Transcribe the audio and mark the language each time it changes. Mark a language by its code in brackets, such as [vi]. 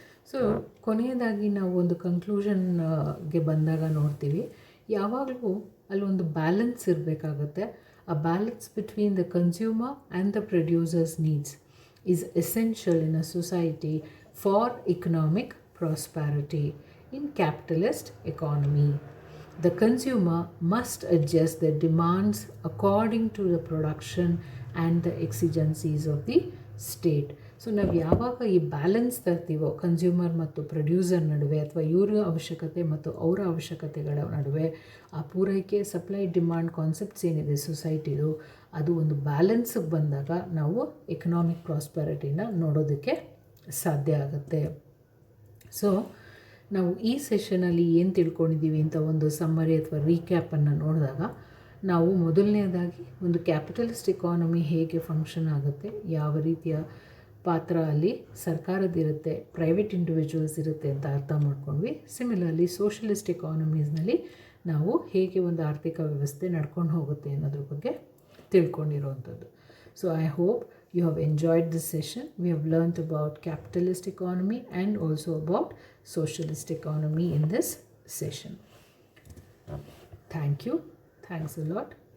[kn] So ಕೊನೆಯದಾಗಿ ನಾವು ಒಂದು ಕನ್ಕ್ಲೂಷನ್ಗೆ ಬಂದಾಗ ನೋಡ್ತೀವಿ, ಯಾವಾಗಲೂ ಅಲ್ಲೊಂದು ಬ್ಯಾಲೆನ್ಸ್ ಇರಬೇಕಾಗುತ್ತೆ. [en] ಆ balance between the consumer and the producers needs is essential in a society for economic prosperity in capitalist economy. The consumer must adjust their demands according to the production and the exigencies of the state. [kn] So ನಾವು ಯಾವಾಗ ಈ balance ತರ್ತೀವೋ consumer ಮತ್ತು producer ನಡುವೆ, ಅಥವಾ ಇವರ ಅವಶ್ಯಕತೆ ಮತ್ತು ಅವರ ಅವಶ್ಯಕತೆಗಳ ನಡುವೆ, ಆ ಪೂರೈಕೆ ಸಪ್ಲೈ ಡಿಮಾಂಡ್ ಕಾನ್ಸೆಪ್ಟ್ಸ್ ಏನಿದೆ ಸೊಸೈಟಿದು, ಅದು ಒಂದು ಬ್ಯಾಲೆನ್ಸಿಗೆ ಬಂದಾಗ ನಾವು ಎಕನಾಮಿಕ್ ಪ್ರಾಸ್ಪೆರಿಟಿನ ನೋಡೋದಕ್ಕೆ ಸಾಧ್ಯ ಆಗುತ್ತೆ. ಸೊ ನಾವು ಈ ಸೆಷನಲ್ಲಿ ಏನು ತಿಳ್ಕೊಂಡಿದ್ದೀವಿ ಅಂತ ಒಂದು ಸಮ್ಮರಿ ಅಥವಾ ರೀಕ್ಯಾಪನ್ನು ನೋಡಿದಾಗ, ನಾವು ಮೊದಲನೇದಾಗಿ ಒಂದು ಕ್ಯಾಪಿಟಲಿಸ್ಟ್ ಎಕಾನಮಿ ಹೇಗೆ ಫಂಕ್ಷನ್ ಆಗುತ್ತೆ, ಯಾವ ರೀತಿಯ ಪಾತ್ರ ಅಲ್ಲಿ ಸರ್ಕಾರದಿರುತ್ತೆ, ಪ್ರೈವೇಟ್ ಇಂಡಿವಿಜುವಲ್ಸ್ ಇರುತ್ತೆ ಅಂತ ಅರ್ಥ ಮಾಡ್ಕೊಂಡ್ವಿ. ಸಿಮಿಲರ್ಲಿ ಸೋಷಲಿಸ್ಟ್ ಎಕಾನಮೀಸ್ನಲ್ಲಿ ನಾವು ಹೇಗೆ ಒಂದು ಆರ್ಥಿಕ ವ್ಯವಸ್ಥೆ ನಡ್ಕೊಂಡು ಹೋಗುತ್ತೆ ಅನ್ನೋದ್ರ ಬಗ್ಗೆ ತಿಳ್ಕೊಂಡಿರೋವಂಥದ್ದು. [en] So I hope you have enjoyed this session. We have learnt about capitalist economy and also about socialist economy in this session. Thank you. Thanks a lot.